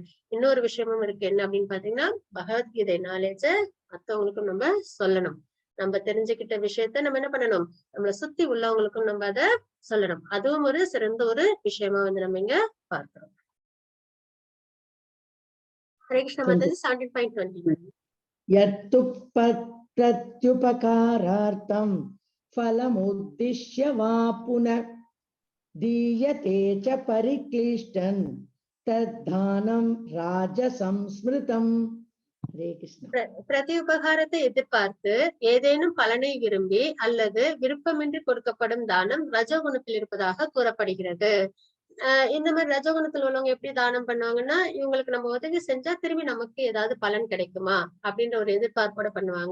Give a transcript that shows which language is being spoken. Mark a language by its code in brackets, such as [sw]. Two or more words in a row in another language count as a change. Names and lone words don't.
[ta] இன்னொரு விஷயமும் இருக்கு, என்ன அப்படின்னு பாத்தீங்கன்னா பகவத்கீதை நாலேஜ மத்தவங்களுக்கும் நம்ம சொல்லணும். நம்ம தெரிஞ்சுக்கிட்ட விஷயத்த நம்ம என்ன பண்ணணும், நம்மளை சுத்தி உள்ளவங்களுக்கும் நம்ம அதை சொல்லணும். அதுவும் ஒரு சிறந்த ஒரு விஷயமா வந்து நம்ம இங்க பார்க்கிறோம். ஹரே கிருஷ்ண மாதாஜி. 17.21 [sa] यत्तु प्रत्युपकारार्थं फलमुद्दिश्य वा पुनः दीयते च परिक्लिष्टन् तद्दानं राजसंस्मृतम्. हरे कृष्ण. [ta] பிரதி உபகாரத்தை எதிர்பார்த்து ஏதேனும் பலனை விரும்பி அல்லது விருப்பமின்றி கொடுக்கப்படும் தானம் ரஜகுணத்தில் இருப்பதாக கூறப்படுகிறது. இந்த மாதிரி ரஜகுணத்தில் உள்ளவங்க எப்படி தானம் பண்ணுவாங்கன்னா, இவங்களுக்கு நம்ம உதவி செஞ்சா திரும்பி நமக்கு ஏதாவது பலன் கிடைக்குமா அப்படின்ற ஒரு எதிர்பார்ப்போட பண்ணுவாங்க.